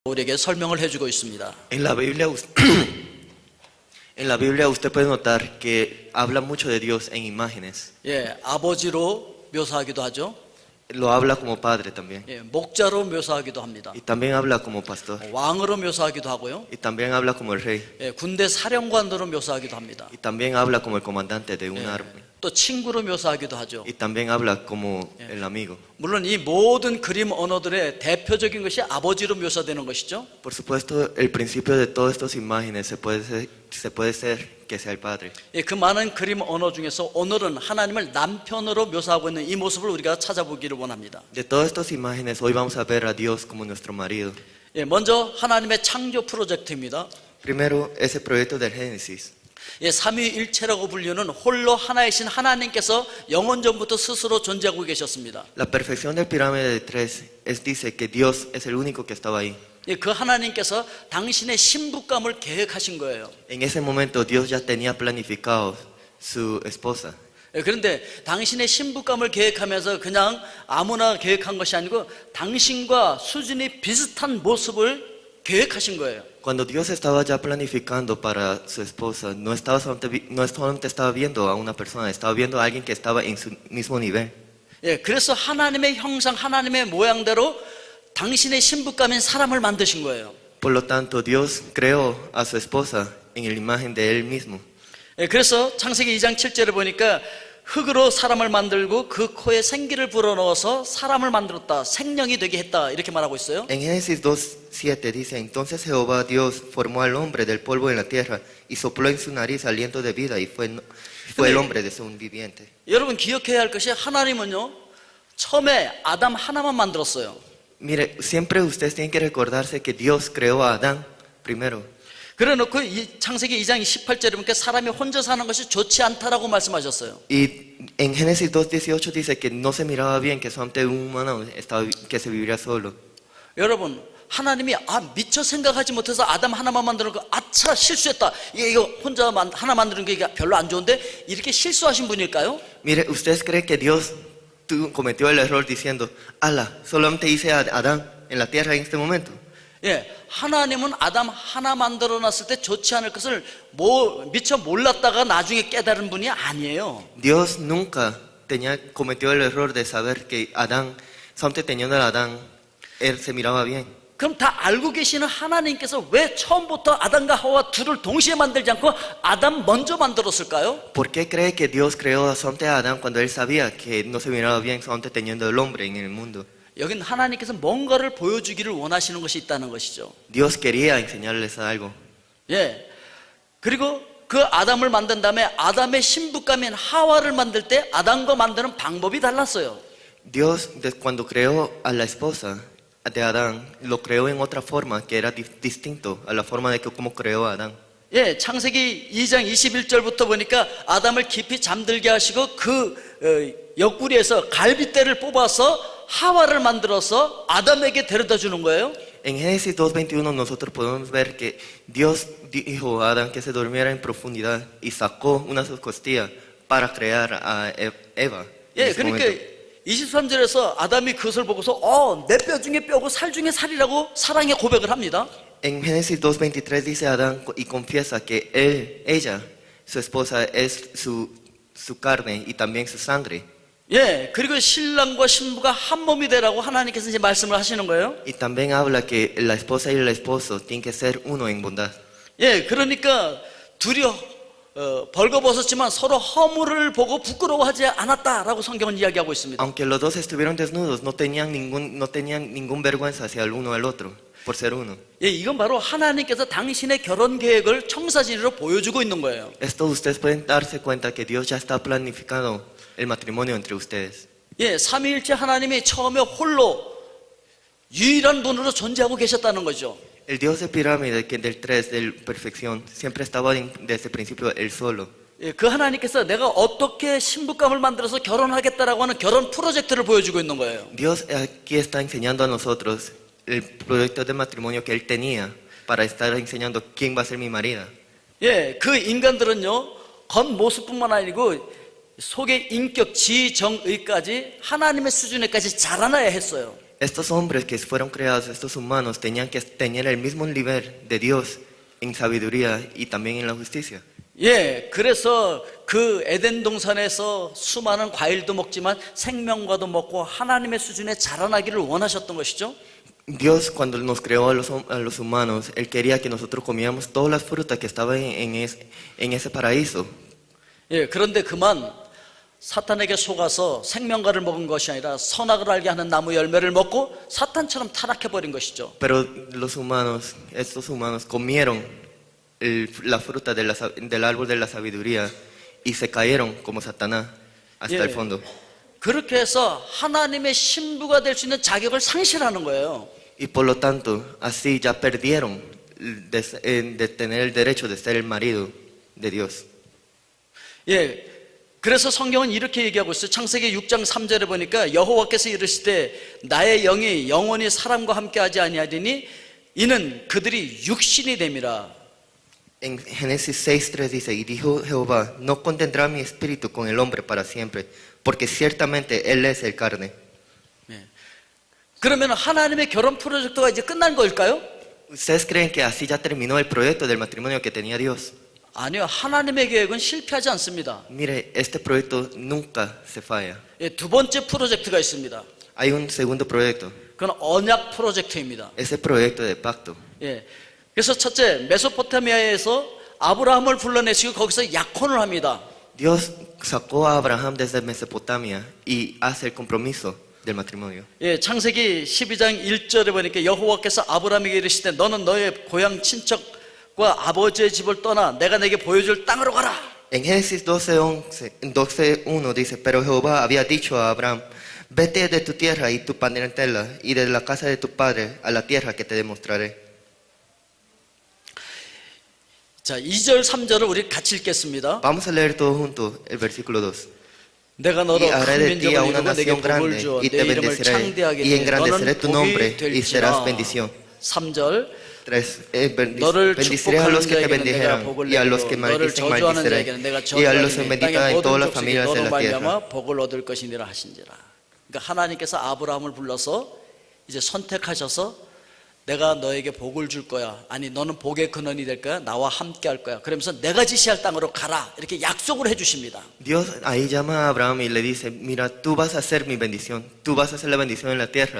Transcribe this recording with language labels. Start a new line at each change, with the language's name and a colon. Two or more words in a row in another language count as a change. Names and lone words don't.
Korean: 우리에게 설명을 해주고 있습니다.
Spanish: En la Biblia, en la Biblia usted puede notar que habla mucho de Dios en imágenes.
Korean: 예, 아버지로 묘사하기도 하죠.
Spanish: Lo habla como padre también.
Korean: 예, 목자로 묘사하기도 합니다.
Spanish: Y también habla como pastor.
Korean: 왕으로 묘사하기도 하고요.
Spanish: Y también habla como el rey.
Korean: 예, 군대 사령관으로 묘사하기도 합니다.
Spanish: Y también habla como el comandante de un arma.
Korean: 또 친구로 묘사하기도 하죠.
Spanish: Y también habla como el amigo.
Korean: 물론 이 모든 그림 언어들의 대표적인 것이 아버지로 묘사되는 것이죠.
Spanish: Por supuesto, el principio de todas estas imágenes se puede ser que sea el padre.
Korean: 예, 그 많은 그림 언어 중에서 오늘은 하나님을 남편으로 묘사하고 있는 이 모습을 우리가 찾아보기를 원합니다.
Spanish: De todas estas imágenes, hoy vamos a ver a Dios como nuestro marido.
Korean: 예, 먼저 하나님의 창조 프로젝트입니다.
Spanish: Primero, ese proyecto del Génesis.
Korean: 예, 삼위일체라고 불리는 홀로 하나이신 하나님께서 영원 전부터 스스로 존재하고 계셨습니다.
Spanish: La perfección del pirámide de tres dice que Dios es el único que estaba ahí.
Korean: 예, 그 하나님께서 당신의 신부감을 계획하신 거예요.
Spanish: En ese momento Dios ya tenía planificado su esposa.
Korean: 예, 그런데 당신의 신부감을 계획하면서 그냥 아무나 계획한 것이 아니고 당신과 수준이 비슷한 모습을 계획하신 거예요.
Spanish: Cuando Dios estaba ya planificando para su esposa, no solamente estaba viendo a una persona, estaba viendo a alguien que estaba en su mismo nivel.
Korean: 예, 그래서 하나님의 형상, 하나님의 모양대로 당신의 신부감인 사람을 만드신 거예요.
Spanish: Por lo tanto, Dios creó a su esposa en la imagen de Él mismo.
Korean: 예, 그래서 창세기 2장 7절을 보니까 흙으로 사람을 만들고 그 코에 생기를 불어넣어서 사람을 만들었다, 생명이 되게 했다, 이렇게 말하고 있어요.
Spanish: En Génesis 2:7 dice, entonces Jehová Dios formó al hombre del polvo de la tierra y sopló en su nariz aliento de vida y fue el hombre de un viviente.
Korean: 여러분 기억해야 할 것이 하나님은요, 처음에 아담 하나만 만들었어요.
Spanish: Mire, siempre ustedes tienen que recordarse que Dios creó a Adán primero.
Korean: 그래 놓고 이 창세기 2장 18절에 보니까 사람이 혼자 사는 것이 좋지 않다라고 말씀하셨어요.
Spanish: Y en Génesis 2:18 dice que no se miraba bien que solamente un humano que se viviría solo.
Korean: 여러분, 하나님이 미처 생각하지 못해서 아담 하나만 만드는 거 아차 실수했다. 이거 혼자 하나 만드는 게 별로 안 좋은데 이렇게 실수하신 분일까요?
Spanish: Mire, ¿ustedes creen que Dios cometió el error diciendo, ala, solamente hice a Adán en la tierra en este momento?
Korean: 예, 하나님은 아담 하나 만들어 놨을 때 좋지 않을 것을 미처 몰랐다가 나중에 깨달은 분이 아니에요.
Spanish: Dios nunca cometió el error de saber que Adán, solamente teniendo a Adán, él se miraba bien.
Korean: 그럼 다 알고 계시는 하나님께서 왜 처음부터 아담과 하와 둘을 동시에 만들지 않고 아담 먼저 만들었을까요?
Spanish: ¿Por qué cree que Dios creó solamente a Adán cuando él sabía que no se miraba bien solamente teniendo el hombre en el mundo?
Korean: 여긴 하나님께서 뭔가를 보여주기를 원하시는 것이 있다는 것이죠.
Spanish: Dios quería enseñarles algo.
Korean: 예. 그리고 그 아담을 만든 다음에 아담의 신부감인 하와를 만들 때 아담과 만드는 방법이 달랐어요.
Spanish: Dios, cuando creó a la esposa de Adán, lo creó en otra forma que era distinto a la forma de cómo creó a Adán.
Korean: 예, 창세기 2장 21절부터 보니까 아담을 깊이 잠들게 하시고 그 옆구리에서 갈빗대를 뽑아서 하와를 만들어서 아담에게 데려다 주는 거예요.
Spanish: En Génesis 2:21 nosotros podemos ver que Dios dijo a Adán que se durmiera en profundidad y sacó una de sus costillas para crear a Eva.
Korean: 예, 그러니까 23절에서 아담이 그것을 보고서 내 뼈 중에 뼈고 살 중에 살이라고 사랑의 고백을 합니다.
Spanish: En Génesis 2:23 dice Adán y confiesa que ella, su esposa, es su carne y también su sangre.
Korean: 예, 그리고 신랑과 신부가 한 몸이 되라고 하나님께서 이제 말씀을 하시는 거예요.
Spanish: Y también habla que la esposa y el esposo tienen que ser uno en bondad.
Korean: 예, 그러니까 둘이 벌거벗었지만 서로 허물을 보고 부끄러워하지 않았다라고 성경은 이야기하고 있습니다.
Spanish: Aunque los dos estuvieron desnudos, no tenían ningún vergüenza hacia el uno al otro por ser uno.
Korean: 예, 이건 바로 하나님께서 당신의 결혼 계획을 청사진으로 보여주고 있는 거예요.
Spanish: Esto ustedes pueden darse cuenta que Dios ya está planificando el matrimonio entre ustedes.
Korean: 예, 삼위일체 하나님이 처음에 홀로 유일한 분으로 존재하고 계셨다는 거죠.
Spanish: El Dios de pirámide, que del tres, de perfección, siempre estaba desde el principio él solo.
Korean: 예, 그 하나님께서 내가 어떻게 신부감을 만들어서 결혼하겠다라고 하는 결혼 프로젝트를 보여주고 있는 거예요.
Spanish: Dios aquí está enseñando a nosotros el proyecto de matrimonio que él tenía para estar enseñando quién va a ser mi marida.
Korean: 예, 그 인간들은요, 겉모습뿐만 아니고 속의 인격, 지정의까지 하나님의 수준에까지 자라나야 했어요.
Spanish: Estos hombres que fueron creados, estos humanos, tenían que tener el mismo nivel de Dios en sabiduría y también en la justicia.
Korean: 예, 그래서 그 에덴 동산에서 수많은 과일도 먹지만 생명과도 먹고 하나님의 수준에 자라나기를 원하셨던 것이죠.
Spanish: Dios cuando nos creó a los humanos, Él quería que nosotros comiéramos todas las frutas que estaban en ese paraíso.
Korean: 예, 그런데 그만 사탄에게 속아서 생명과를 먹은 것이 아니라 선악을 알게 하는 나무 열매를 먹고 사탄처럼 타락해버린 것이죠.
Spanish: Pero los humanos, estos humanos comieron la fruta del árbol de la sabiduría y se cayeron como Satanás hasta Yeah. el fondo.
Korean: 그렇게 해서 하나님의 신부가 될 수 있는 자격을 상실하는 거예요.
Spanish: Y por lo tanto, así ya perdieron de tener el derecho de ser el marido de Dios.
Korean: 예, 그래서 성경은 이렇게 얘기하고 있어요. 창세기 6장 3절에 보니까 여호와께서 이르시되 나의 영이 영원히 사람과 함께하지 아니하리니 이는 그들이 육신이 됨이라.
Spanish: En Génesis 6:3 dice, y dijo Jehová, no contendrá mi espíritu con el hombre para siempre, porque ciertamente él es el carne.
Korean: 예. 그러면 하나님의 결혼 프로젝트가 이제 끝난 걸까요?
Spanish: ¿Ustedes creen que así ya terminó el proyecto del matrimonio que tenía Dios?
Korean: 아니요, 하나님의 계획은 실패하지 않습니다.
Spanish: Mire, este proyecto nunca se falla.
Korean: 예, 두 번째 프로젝트가 있습니다.
Spanish: Hay un segundo proyecto,
Korean: 그건 언약 프로젝트입니다.
Spanish: ese proyecto de pacto.
Korean: 예. 그래서 첫째, 메소포타미아에서 아브라함을 불러내시고 거기서 약혼을 합니다.
Spanish: Dios sacó a Abraham desde Mesopotamia y hace el compromiso del matrimonio.
Korean: 예, 창세기 12장 1절에 보니까 여호와께서 아브라함에게 이르시되 너는 너의 고향 친척과 아버지의 집을 떠나 내가 내게 보여줄 땅으로 가라.
Spanish: En Génesis 12:1 dice, pero Jehová había dicho a Abraham, vete de tu tierra y tu parentela y de la casa de tu padre a la tierra que te demostraré.
Korean: 자, 2절 3절을 우리 같이 읽겠습니다.
Spanish: Vamos a leer todos juntos el versículo 2.
Korean: 내가 너로
Spanish: Y haré
Korean: 큰
Spanish: de ti a
Korean: 민족을
Spanish: una
Korean: 이루고 내게
Spanish: nación
Korean: 복을
Spanish: grande
Korean: 주어
Spanish: y
Korean: 내
Spanish: te
Korean: 이름을
Spanish: bendeciré
Korean: 창대하게
Spanish: y
Korean: 해
Spanish: engrandeceré
Korean: 너는
Spanish: tu
Korean: 복이
Spanish: nombre y serás
Korean: 될지라.
Spanish: bendición.
Korean: 3절
Spanish: 3.
Korean: 너를
Spanish: Bendiciré a los que te
Korean: 축복하는 자에게는 내가
Spanish: bendijeran
Korean: 복을
Spanish: y a los
Korean: 내리고
Spanish: que
Korean: 너를
Spanish: maldicen
Korean: 저주하는
Spanish: maldiciré
Korean: 자에게는 내가
Spanish: y a los que
Korean: 저주하리니
Spanish: bendigan
Korean: 땅의
Spanish: en todas
Korean: 모든
Spanish: las
Korean: 족속이
Spanish: familias de
Korean: 너로
Spanish: la tierra.
Korean: 말미암아 복을 얻을 것이니라 하신지라. 그러니까 하나님께서 아브라함을 불러서 이제 선택하셔서 내가 너에게 복을 줄 거야. 아니 너는 복의 근원이 될 거야. 나와 함께 할 거야. 그러면서 내가 지시할 땅으로 가라. 이렇게 약속을 해 주십니다.
Spanish: Dios ahí llama a Abraham y le dice, mira, tú vas a ser mi bendición, tú vas a ser la bendición en la tierra.